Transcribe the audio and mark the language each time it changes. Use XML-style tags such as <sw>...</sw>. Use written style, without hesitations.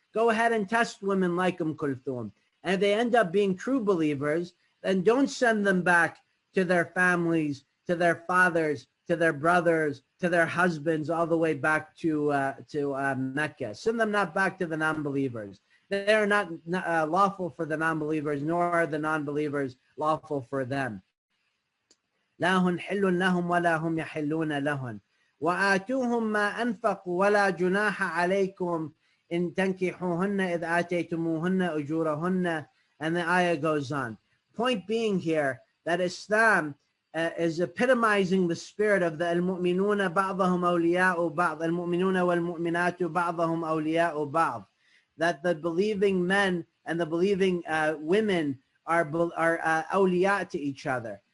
<en>Go ahead and test women like Kulthum. And if they end up being true believers, then don't send them back to their families, to their fathers, to their brothers, to their husbands, all the way back to Mecca. Send them not back to the non-believers. They are not lawful for the non-believers, nor are the non-believers lawful for them.</en> <ar>لا هن حل لهم ولا هم يحلون لهن وآتوهم ما أنفقوا ولا جناح عليكم إن تنكحوهن إذ آتيتموهن أجورهن."</ar> <en>And the ayah goes on. Point being here that Islam is epitomizing the spirit of the</en> <ar>al-mu'minuna ba'dahum awliya'u ba'd,</ar> <en>al-mu'minuna wal-mu'minatu ba'dahum awliya'u ba'd, that the believing men and the believing women are awliya to each other.</en>